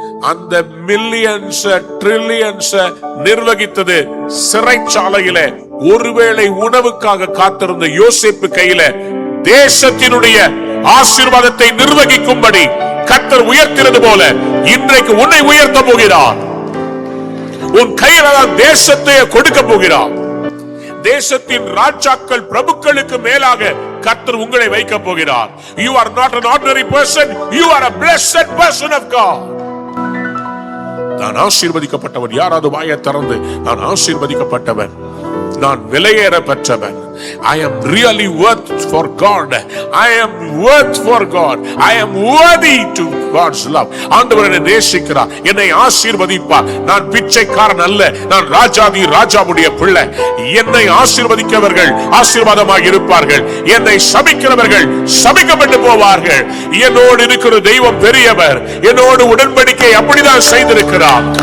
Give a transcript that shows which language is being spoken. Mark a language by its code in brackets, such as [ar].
[ta] அந்த [en] millions trillions [ta] நிர்வகித்தது சிறைச்சாலையில ஒருவேளை உணவுக்காக காத்திருந்த யோசேப்பு கையில தேசத்தினுடைய ஆசீர்வாதத்தை நிர்வகிக்கும்படி கர்த்தர் உயர்த்தினது போல இன்றைக்கு உன்னை உயர்த்த போகிறார். உன் கையில தான் தேசத்தை கொடுக்க போகிறார். தேசத்தின் ராஜாக்கள் பிரபுக்களுக்கு மேலாக கர்த்தர் உங்களை வைக்க போகிறார். [en] You are not an ordinary person, you are a blessed person of God. [ta] நான் ஆசீர்வதிக்கப்பட்டவன். யாராவது வாயை திறந்து நான் ஆசீர்வதிக்கப்பட்டவன், நான் விலையேற பெற்றவன். [en] I am really worth for God. I am worth for God. I am worthy to God's love. [ta] ஆண்டவர் என்னை நேசிக்கிறார், என்னை ஆசீர்வதிப்பார். நான் பிச்சைக்காரன் அல்ல, நான் ராஜாதி ராஜாவுடைய பிள்ளை. என்னை ஆசீர்வதிக்கிறவர்கள் ஆசீர்வாதமாக இருப்பார்கள், என்னை சபிக்கிறவர்கள் சபிக்கப்பட்டு போவார்கள். என்னோடு இருக்கிற தெய்வம் பெரியவர், என்னோடு உடன்படிக்கை அப்படிதான் செய்திருக்கிறார்.